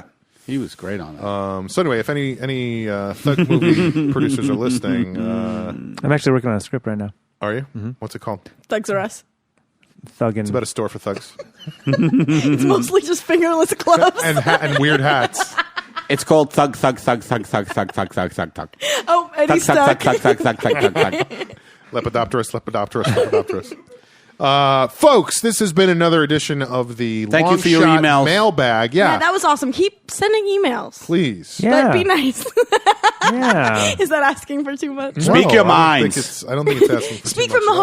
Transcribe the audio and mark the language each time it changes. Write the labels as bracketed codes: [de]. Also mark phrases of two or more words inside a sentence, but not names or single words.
[en] He was great on that. So anyway, if any thug movie producers are listening, I'm actually working on a script right now. are you? What's it called? Thugs R Us. Thuggin'. It's about a store for thugs It's mostly just fingerless gloves. and weird hats. It's called Thug, Thug, Thug, Thug, Thug, Thug, Thug, Thug, Thug, Thug. Oh, Thug, Eddie's Thug, stuck. Thug, Thug, Thug, Thug, Thug, Thug, Thug. Lepidopterus. Folks, this has been another edition of the Thank you Long for your Shot emails. Mailbag. Yeah, Yeah, that was awesome. Keep sending emails. please. Yeah. But be nice. Yeah. Is that asking for too much? Speak your I minds. don't think it's asking for Speak too from much